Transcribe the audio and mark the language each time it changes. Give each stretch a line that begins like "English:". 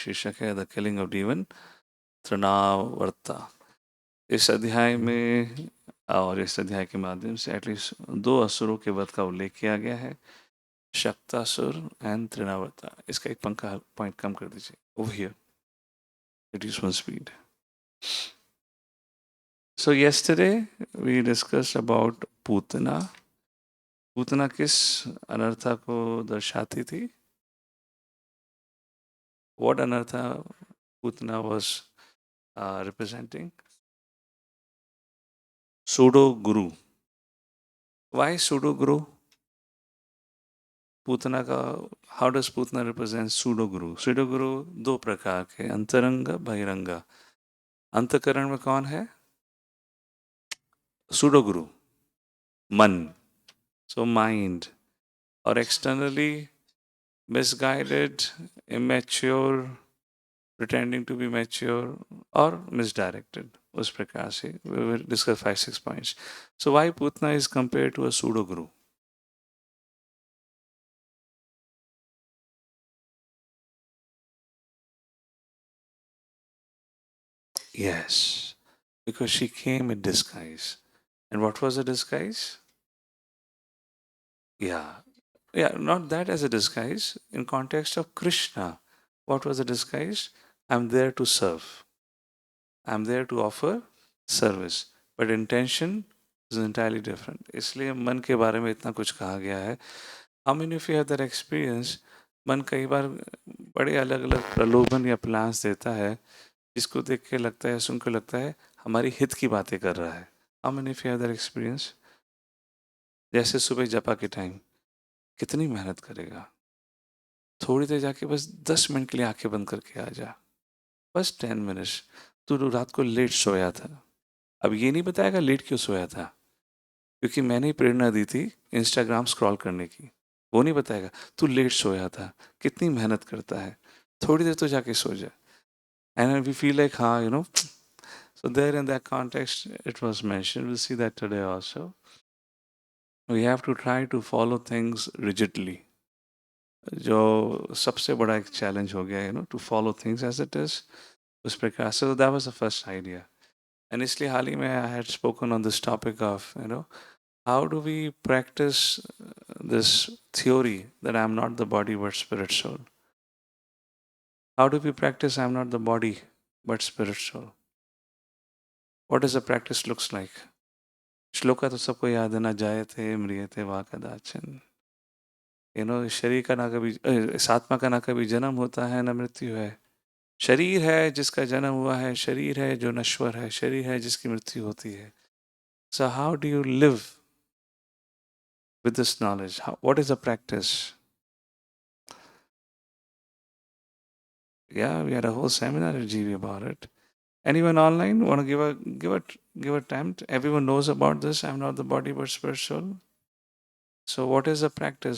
Hindi: शीर्षक है
English: The killing of demon Trinavarta.
Hindi: इस अध्याय में और इस अध्याय के माध्यम से एटलीस्ट 2 असुरों के वध का उल्लेख किया गया है, शक्तासुर एंड तृणावर्ता। इसका एक पंखा पॉइंट कम कर दीजिए,
English: Over here, it is one speed. So yesterday we discussed about Putana.
Hindi: Putana किस अनर्था को दर्शाती थी?
English: What अनर्था Putana was representing? Pseudo guru. Why pseudo guru? Putana का how does Putana represent pseudo guru?
Hindi: Pseudo guru 2 प्रकार के, अंतरंग बहिरंग। अंतकरण में कौन है?
English: pseudo guru, मन, so mind, और externally misguided, immature, pretending to be mature or misdirected.
Hindi: उस प्रकार से
English: we will discuss 5-6 points. So why Putna is compared to a pseudo guru? Yes, because she came in disguise. And what was the disguise? Yeah, not that as a disguise. In context of Krishna, what was the disguise? I'm there to serve. I'm there to offer service. But intention is entirely different.
Hindi: इसलिए मन के बारे में इतना कुछ कहा गया है.
English: How many of you have that experience?
Hindi: मन कई बार बड़े अलग अलग प्रलोभन या प्लान्स देता है, जिसको देख के लगता है, सुन के लगता है हमारी हित की बातें कर रहा है.
English: How many of you have that experience?
Hindi: जैसे सुबह जपा के टाइम कितनी मेहनत करेगा, थोड़ी देर जाके बस 10 मिनट के लिए आंखें बंद करके आ जा, बस 10 मिनट्स। तू रात को लेट सोया था, अब ये नहीं बताएगा लेट क्यों सोया था, क्योंकि मैंने ही प्रेरणा दी थी इंस्टाग्राम स्क्रॉल करने की। वो नहीं बताएगा तू लेट सोया था, कितनी मेहनत करता है, थोड़ी देर तो जाके सो जा।
English: And we feel like हाँ so there in that context it was mentioned, we'll see that today also. We have to try to follow things rigidly,
Hindi: जो सबसे बड़ा एक चैलेंज हो गया
English: to follow things as it is,
Hindi: उस प्रकार say
English: That was the first idea. And
Hindi: इसलिए हाल ही में
English: I had spoken on this topic of how do we practice this theory that I'm not the body but spirit soul? How do we practice I'm not the body but spirit soul? What does the practice looks like?
Hindi: Shloka तो सबको याद है ना,
Sanskrit: जायते म्रियते वा कदाचन।
Hindi: शरीर का ना कभी इस आत्मा का ना कभी जन्म होता है ना मृत्यु है। शरीर है जिसका जन्म हुआ है, शरीर है जो नश्वर है, शरीर है जिसकी मृत्यु होती है।
English: So how do you live with this knowledge? What is the practice? Yeah, we had a whole seminar at GV about it. Anyone online want to give a attempt? Everyone knows about this. I'm not the body but spirit soul. So what is the practice?